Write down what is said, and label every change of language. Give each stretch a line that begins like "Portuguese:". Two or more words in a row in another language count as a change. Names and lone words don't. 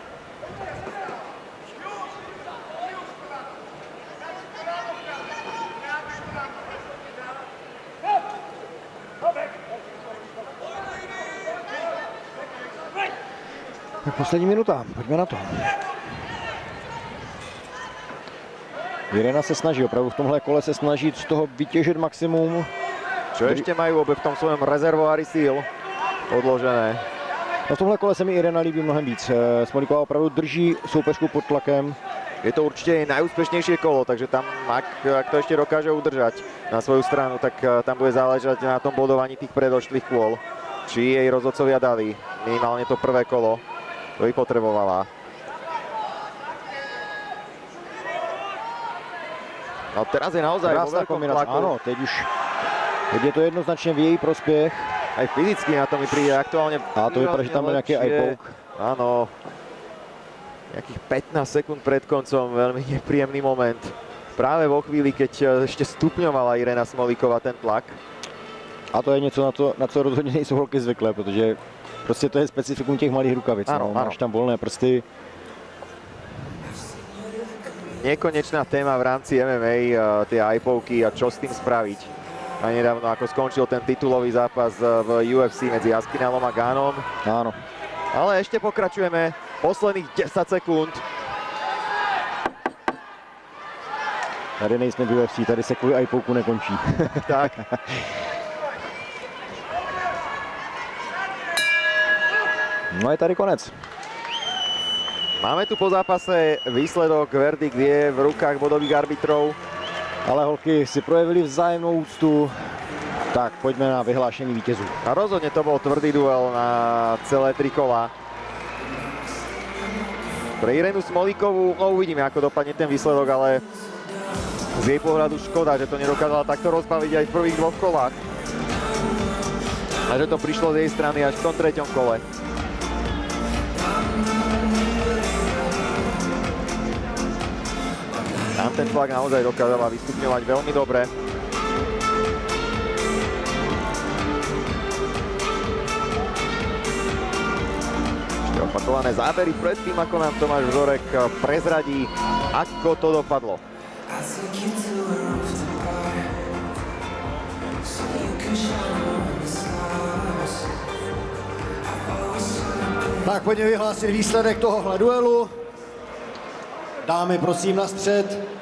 Czech: Tak poslední minuta, pojďme na to. Irena se snaží, opravdu v tomhle kole se snaží z toho vytěžit maximum.
Slovak: Čo ešte majú obe v tom svojom rezervoári síl odložené.
Czech: Na tomhle kole se mi Irena líbí mnohem víc. Smolíková opravdu drží soupeřku pod tlakem.
Slovak: Je to určite jej najúspešnejšie kolo, takže tam, ak to ešte dokáže udržať na svoju stranu, tak tam bude záležať na tom bodovaní tých predošlých kôl. Či jej rozhodcovia dali minimálne to prvé kolo, to by potrebovala. No teraz je naozaj vo veľkom tlaku. Áno, teď je to jednoznačne v jej prospech. Aj fyzicky na to mi príde aktuálne. A to vypadá, že tam je nejaký
English: eye poke.
Slovak: Áno. Nejakých 15 sekúnd pred koncom, veľmi nepríjemný moment. Práve vo chvíli, keď ešte stupňovala Irena Smolíková ten tlak.
Czech: A to je něco, na co rozhodně nejsou holky zvyklé, protože prostě to je specifikum těch malých rukavic.
Slovak: Áno,
Czech: Máš tam volné prsty.
Slovak: Nekonečná téma v rámci MMA, tie eyepoky a čo s tým spraviť. A nedávno, ako skončil ten titulový zápas v UFC medzi Aspinallom a Ganom. Áno. Ale ešte pokračujeme. Posledných 10 sekúnd.
Czech: Tady nejsme v UFC, tady se kvůli eyepoku nekončí. Tak. No je tady konec.
Slovak: Máme tu po zápase výsledok, verdikt je v rukách bodových arbitrov.
Czech: Ale holky si projevili vzájemnou úctu. Tak pojďme na vyhlášení vítězů.
Slovak: A rozhodne to bol tvrdý duel na celé 3 kola. Pre Irenu Smolíkovú, no uvidíme, ako dopadne ten výsledok, ale z jej pohľadu škoda, že to nedokázala takto rozbaviť aj v prvých 2 kolách. A že to prišlo z jej strany až v tom 3. kole. Tam ten tlak naozaj dokázala vystupňovať veľmi dobre. Ešte opakované zábery predtým, ako nám Tomáš Vzorek prezradí, ako to dopadlo.
Czech: Tak pojďme vyhlásit výsledek tohohle duelu. Dámy, prosím na střed.